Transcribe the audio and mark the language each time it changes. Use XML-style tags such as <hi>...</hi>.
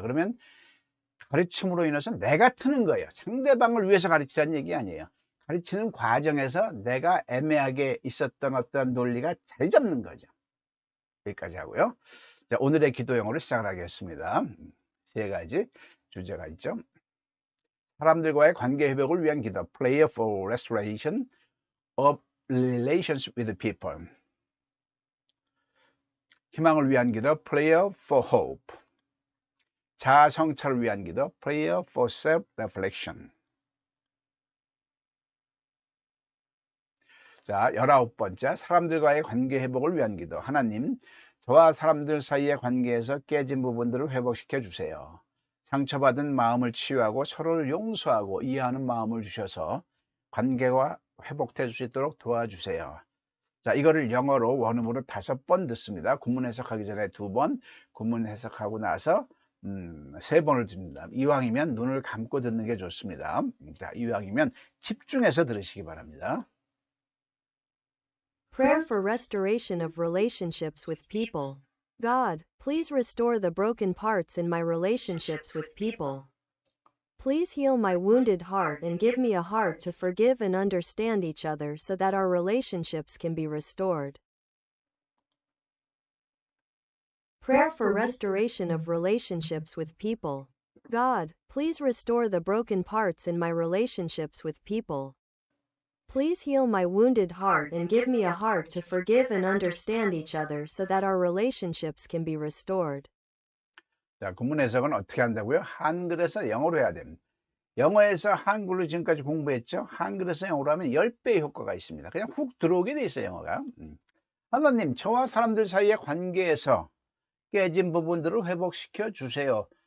<ko>그러면 가르침으로 인해서 내가 트는 거예요. 상대방을 위해서 가르치자는 얘기 아니에요. 가르치는 과정에서 내가 애매하게 있었던 어떤 논리가 자리 잡는 거죠. 여기까지 하고요. 자, 오늘의 기도 영어를 시작을 하겠습니다. 세 가지 주제가 있죠. 사람들과의 관계 회복을 위한 기도,</ko> <en>Prayer for Restoration of Relations with People.</en> <ko>희망을 위한 기도,</ko> <en>Prayer for Hope.</en> <ko>자아 성찰을 위한 기도,</ko> <en>Prayer for Self-Reflection.</en> <ko>자, 19번째, 사람들과의 관계 회복을 위한 기도. 하나님, 저와 사람들 사이의 관계에서 깨진 부분들을 회복시켜 주세요. 상처받은 마음을 치유하고 서로를 용서하고 이해하는 마음을 주셔서 관계가 회복될 수 있도록 도와주세요. 자, 이거를 영어로 원음으로 5번 듣습니다. 구문 해석하기 전에 2번, 구문 해석하고 나서 3번을 듣습니다. 이왕이면 눈을 감고 듣는 게 좋습니다. 자, 이왕이면 집중해서 들으시기 바랍니다.</ko> <en>Prayer for restoration of relationships with people. God, please restore the broken parts in my relationships with people. Please heal my wounded heart and give me a heart to forgive and understand each other so that our relationships can be restored. Prayer for restoration of relationships with people. God, please restore the broken parts in my relationships with people. Please heal my wounded heart and give me a heart to forgive and understand each other so that our relationships can be restored.</en> <ko>자, 구문 해석은 어떻게 한다고요? 한글에서 영어로 해야 됩니다. 영어에서 한글로 지금까지 공부했죠? 한글에서 영어로 하면 10배의 효과가 있습니다. 그냥 훅 들어오게 돼 있어요, 영어가. 하나님, 저와 사람들 사이의 관계에서 깨진 부분들을 회복시켜 주세요.</ko>